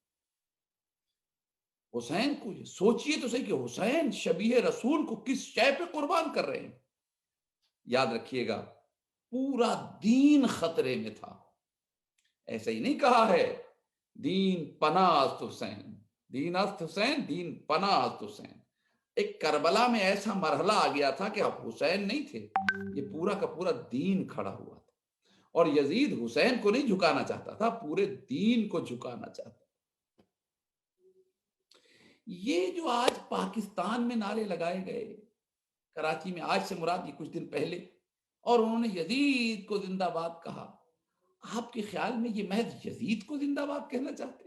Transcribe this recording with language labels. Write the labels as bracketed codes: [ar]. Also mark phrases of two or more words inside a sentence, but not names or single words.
[ur] حسین کو سوچئے تو صحیح کہ حسین شبیہ رسول کو کس شے پہ قربان کر رہے ہیں. یاد رکھیے گا, پورا دین خطرے میں تھا. ایسا ہی نہیں کہا ہے [fa] دین پناہ است حسین, دین است حسین, دین پناہ است حسین. [ur] ایک کربلا میں ایسا مرحلہ آ گیا تھا کہ اب حسین نہیں تھے, یہ پورا کا پورا دین کھڑا ہوا تھا, اور یزید حسین کو نہیں جھکانا چاہتا تھا, پورے دین کو جھکانا چاہتا تھا. یہ جو آج پاکستان میں نعرے لگائے گئے, کراچی میں, آج سے مراد یہ کچھ دن پہلے, اور انہوں نے یزید کو زندہ باد کہا, آپ کے خیال میں یہ محض یزید کو زندہ باد کہنا چاہتے؟